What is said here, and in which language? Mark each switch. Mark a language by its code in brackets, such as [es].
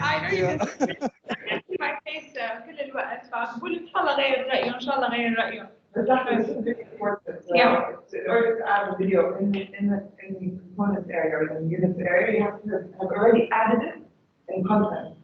[en] I know you can see my face [ar] كل الوقت. فبقول ان شاء الله غير رأيه، ان شاء الله غير رأيه. [en] But that's really important. In order to add a video in the components area or the units area, you have to have already added it in content.